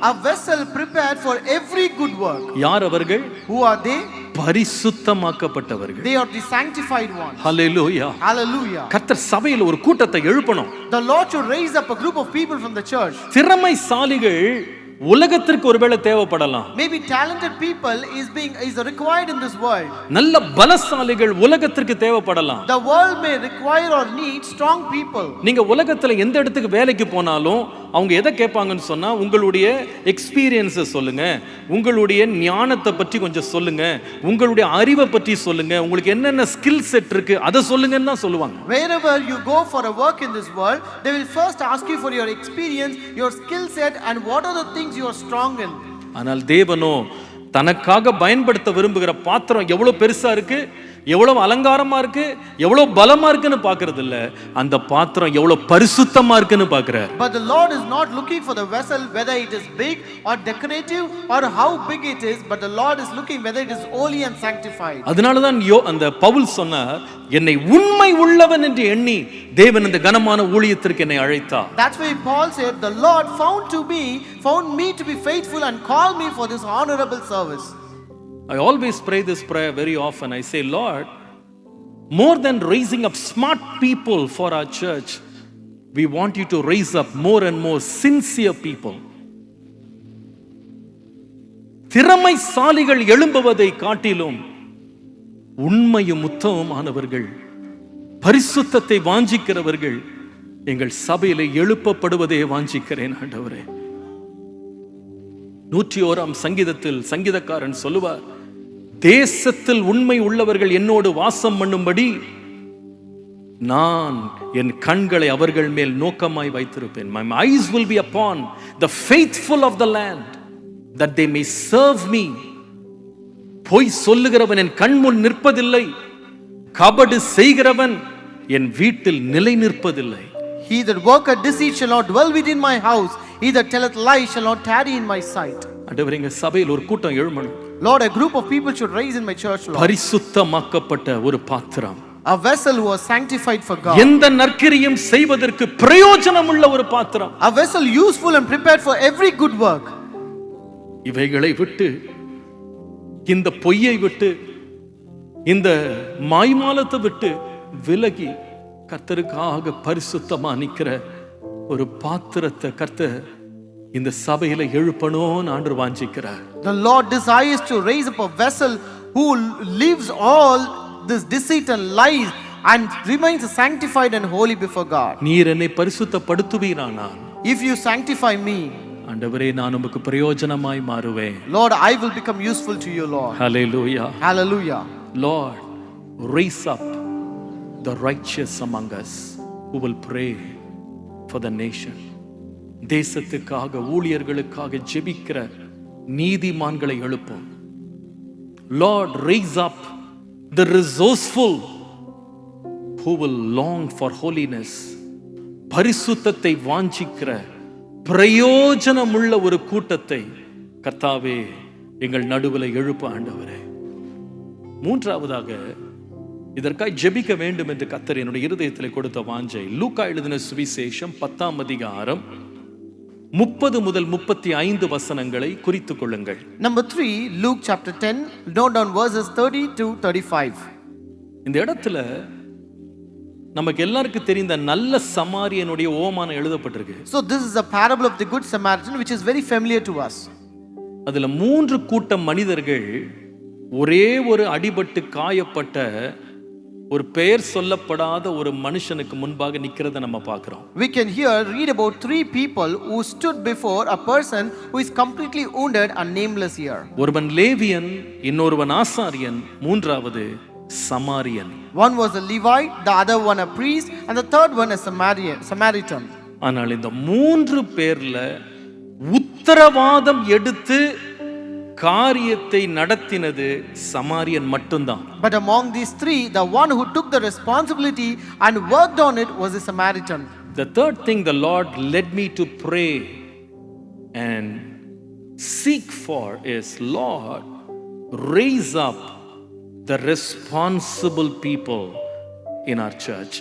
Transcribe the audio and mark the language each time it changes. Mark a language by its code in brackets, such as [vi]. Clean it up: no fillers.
[en] A vessel prepared for every good work. [ta] யார் அவர்கள்? [en] Who are they? [ta] பரிசுத்தமாக்கப்பட்டவர்கள். [en] They are the sanctified ones. [ta] Hallelujah. [en] Hallelujah. [ta] கர்த்தர் சபையில் ஒரு கூட்டத்தை எழுப்பணும். [en] The Lord should raise up a group of people from the church. [ta] திறமைசாலிகள் உலகத்திற்கு ஒருவேளை தேவைப்படலாம். [en] Maybe talented people is required in this world. [ta] நல்ல பலசாலிகள் உலகத்திற்கு தேவைப்படலாம். [en] The world may require or need strong people. [ta] நீங்க உலகத்துல எந்த இடத்துக்கு வேலைக்கு போனாலும் அவங்க எதை கேட்பாங்கன்னு சொன்னா, உங்களுடைய எக்ஸ்பீரியன்ஸை சொல்லுங்க, உங்களுடைய ஞானத்தை பற்றி கொஞ்சம் சொல்லுங்க, உங்களுடைய அறிவை பற்றி சொல்லுங்க, உங்களுக்கு என்னென்ன ஸ்கில் செட் இருக்கு அதை சொல்லுங்கன்னு தான் சொல்லுவாங்க. [en] Wherever you go for a work in this world, they will first ask you for your experience, your skill set, and what are the things you are strong in. [ta] ஆனால் தேவனோ தனக்காக பயன்படுத்த விரும்புகிற பாத்திரம் எவ்வளவு பெருசா இருக்கு, எவ்வளவு அலங்காரமா இருக்கு, எவ்வளவு பலமா இருக்குன்னு பார்க்கிறது இல்ல, அந்த பாத்திரம் எவ்வளவு பரிசுத்தமா இருக்குன்னு பார்க்கிறார். [en] But the Lord is not looking for the vessel whether it is big or decorative or how big it is, but the Lord is looking whether it is holy and sanctified. [ta] அதனால தான் அந்த பவுல் சொன்னார், என்னை உண்மை உள்ளவன் என்று எண்ணி தேவன் இந்த கனமான ஊழியத்திற்கு என்னை அழைத்தார். [en] That's why Paul said, the Lord found me to be faithful and called me for this honorable service. I always pray this prayer very often. I say, Lord, more than raising up smart people for our church, we want you to raise up more and more sincere people. [ta] திறமைசாலிகள் எழும்புவதை காட்டிலும் உண்மையும் உத்தமமானவர்கள், பரிசுத்தத்தை வாஞ்சிக்கிறவர்கள் எங்கள் சபையிலே எழுப்பப்படுவதை வாஞ்சிக்கிறேன் ஆண்டவரே. 101ஆம் சங்கீதத்தில் சங்கீதக்காரன் சொல்லுவார், தேசத்தில் உண்மை உள்ளவர்கள் என்னோடு வாசம் பண்ணும்படி நான் என் கண்களை அவர்கள் மேல் நோக்கமாய் வைத்திருப்பேன். [en] My eyes will be upon the faithful of the land, that they may serve me. [ta] பொய் சொல்லுகிறவன் என் கண் முன் நிற்பதில்லை, கபடு செய்கிறவன் என் வீட்டில் நிலை நிற்பதில்லை. [en] He that worketh deceit shall not dwell within my house, he that telleth lies shall not tarry in my sight. [ta] ஆண்டவரே, எங்க சபையில் ஒரு கூட்டம் எழும்பணும். [en] Lord, a group of people should rise in my church, Lord. [ta] பரிசுத்தமாக்கப்பட்ட ஒரு பாத்திரம், [en] a vessel who was sanctified for God, [ta] எந்த நற்கிரியும் செய்வதற்கு பிரயோஜனம் உள்ள ஒரு பாத்திரம், [en] a vessel useful and prepared for every good work. [ta] இவைகளை விட்டு, இந்த பொய்யை விட்டு, இந்த மாய்மாலத்தை விட்டு விலகி கர்த்தருக்காக பரிசுத்தமா நிக்கிற ஒரு பாத்திரத்தை கர்த்தர் இந்த சபையில எழுப்பணும்னு ஆண்டவர் வாஞ்சிக்கிறார். [en] The Lord desires to raise up a vessel who leaves all this deceit and lies and remains sanctified and holy before God. [ta] நீர் என்னை பரிசுத்தப்படுத்துவீரானால், [en] if you sanctify me, [ta] ஆண்டவரே, நான் உமக்கு பிரயோஜனமாய் மாறுவேன். [en] Lord, I will become useful to you, Lord. Hallelujah. Hallelujah. Lord, raise up the righteous among us who will pray for the nation. [ta] தேசத்துக்காக, ஊழியர்களுக்காக ஜெபிக்கிற நீதிமான்களை எழுப்பும். [en] Lord, raise up the resourceful who will long for holiness. [ta] பரிசுத்தத்தை வாஞ்சிக்கிற பிரயோஜனமுள்ள ஒரு கூட்டத்தை கர்த்தாவே எங்கள் நடுவில் எழுப்ப ஆண்டவரே. மூன்றாவதாக, இதற்காக ஜெபிக்க வேண்டும் என்று கர்த்தர் என்னுடைய இருதயத்தில் கொடுத்த வாஞ்சை, லூக்கா எழுதின சுவிசேஷம் 10ஆம் அதிகாரம் 30 முதல் 35 வசனங்களை குறித்துக் கொள்ளுங்கள். [en] Number 3, Luke chapter 10, note down verses 30 to 35. [ta] இந்த இடத்துல நமக்கு எல்லாருக்கும் தெரிந்த நல்ல சமாரியனுடைய ஓமானம் எழுதப்பட்டிருக்கு. [en] So this is a parable of the good Samaritan which is very familiar to us. [ta] அதுல 3 கூட்டம் மனிதர்கள் ஒரே ஒரு அடிபட்டு காயப்பட்ட ஒரு பெயர் சொல்லப்படாத ஒரு மனுஷனுக்கு முன்பாக நிக்கிறத நம்ம பார்க்கிறோம். [en] We can here read about 3 people who stood before a person who is completely wounded and nameless here. [ta] ஒருவன் லேவியன், இன்னொருவன் ஆசாரியன், மூன்றாவது சமாரியன். [en] One was a Levite, the other one a priest, and the third one a Samaritan. [ta] ஆனால் இந்த 3 பேர்ல உத்தரவாதம் எடுத்து காரியத்தை நடத்தினது சமாரியன் மட்டும்தான். [en] But among these 3, the one who took the responsibility and worked on it was a Samaritan. The third thing the Lord led me to pray and seek for is, Lord, raise up the responsible people in our church.